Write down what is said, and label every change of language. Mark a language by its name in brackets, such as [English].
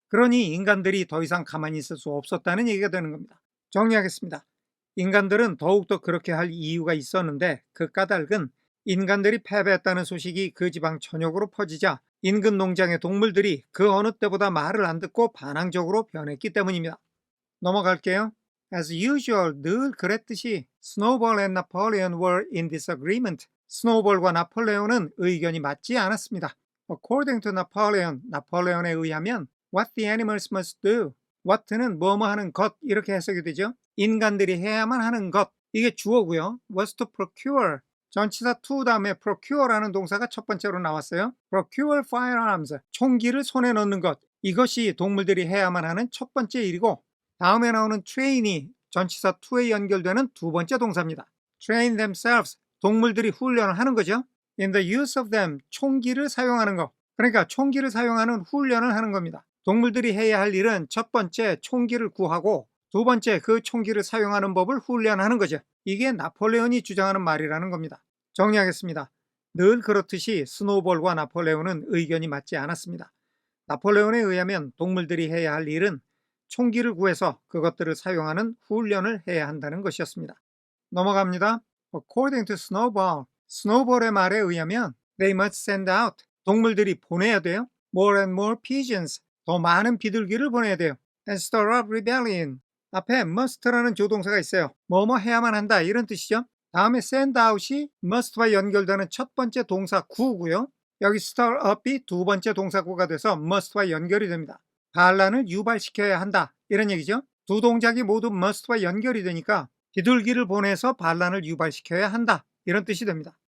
[Korean] 그러니 인간들이 더 이상 가만히 있을 수 없었다는 얘기가 되는 겁니다. 정리하겠습니다. 인간들은 더욱더 그렇게 할 이유가 있었는데 그 까닭은 인간들이 패배했다는 소식이 그 지방 전역으로 퍼지자 인근 농장의 동물들이 그 어느 때보다 말을 안 듣고 반항적으로 변했기 때문입니다. 넘어갈게요. [English] As usual, [Korean] 늘 그랬듯이 [English] 스노우볼 and 나폴레온 were in disagreement. [Korean] 스노우볼과 나폴레온은 의견이 맞지 않았습니다. [English] According to Napoleon, [Korean] 나폴레온에 의하면 [English] what the animals must do, [Korean] what는 뭐뭐 하는 것, 이렇게 해석이 되죠. 인간들이 해야만 하는 것, 이게 주어고요. [English] was to procure, [Korean] 전치사 to 다음에 procure라는 동사가 첫 번째로 나왔어요. [English] procure firearms, [Korean] 총기를 손에 넣는 것, 이것이 동물들이 해야만 하는 첫 번째 일이고 다음에 나오는 train이 전치사 to에 연결되는 두 번째 동사입니다. [English] train themselves, [Korean] 동물들이 훈련을 하는 거죠. [English] in the use of them, [Korean] 총기를 사용하는 것, 그러니까 총기를 사용하는 훈련을 하는 겁니다. 동물들이 해야 할 일은 첫 번째 총기를 구하고 두 번째 그 총기를 사용하는 법을 훈련하는 거죠. 이게 나폴레온이 주장하는 말이라는 겁니다. 정리하겠습니다. 늘 그렇듯이 스노우볼과 나폴레온은 의견이 맞지 않았습니다. 나폴레온에 의하면 동물들이 해야 할 일은 총기를 구해서 그것들을 사용하는 훈련을 해야 한다는 것이었습니다. 넘어갑니다. [English] According to Snowball, [Korean] 스노우볼의 말에 의하면 [English] they must send out, [Korean] 동물들이 보내야 돼요. [English] More and more pigeons, [Korean] 더 많은 비둘기를 보내야 돼요. [English] And stir up rebellion, [Korean] 앞에 must라는 조동사가 있어요. 뭐뭐 해야만 한다 이런 뜻이죠. 다음에 [English] send out [Korean] 이 must와 연결되는 첫 번째 동사 구고요. 여기 stir up이 두 번째 동사구가 돼서 must와 연결이 됩니다. 반란을 유발시켜야 한다 이런 얘기죠. 두 동작이 모두 must와 연결이 되니까 비둘기를 보내서 반란을 유발시켜야 한다 이런 뜻이 됩니다.